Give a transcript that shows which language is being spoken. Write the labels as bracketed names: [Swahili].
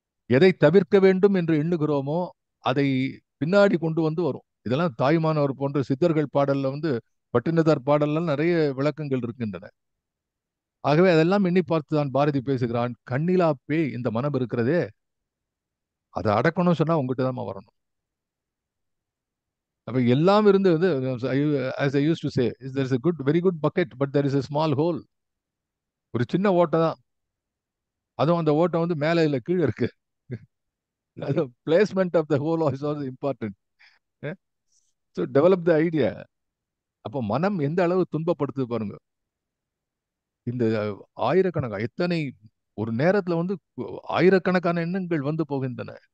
[Tamil] எதை தவிர்க்க வேண்டும் என்று எண்ணுகிறோமோ, அதை பின்னாடி கொண்டு வந்து வரும். இதெல்லாம் தாயுமானவர் போன்ற சித்தர்கள் பாடல்ல வந்து பட்டினத்தார் பாடல்லாம் நிறைய விளக்கங்கள் இருக்கின்றன. ஆகவே அதெல்லாம் எண்ணி பார்த்துதான் பாரதி பேசுகிறான். கண்ணிலா பேய் இந்த மனம் இருக்கிறதே, அதை அடக்கணும்னு சொன்னா உங்ககிட்ட தான் வரணும். அப்ப எல்லாம் இருந்து வந்து [English] as I used to say, there is a good, very good bucket, but there is a small hole. [Tamil] ஒரு சின்ன ஓட்டை தான். அதுவும் அந்த ஓட்டை வந்து மேலே இல்ல கீழே இருக்கு. அது [English] Placement of the hole is also important. So develop the idea. [Tamil] அப்போ மனம் எந்த அளவு துன்பப்படுத்துது பாருங்க. இந்த எத்தனை ஒரு நேரத்துல வந்து ஆயிரக்கணக்கான எண்ணங்கள் வந்து போகின்றன.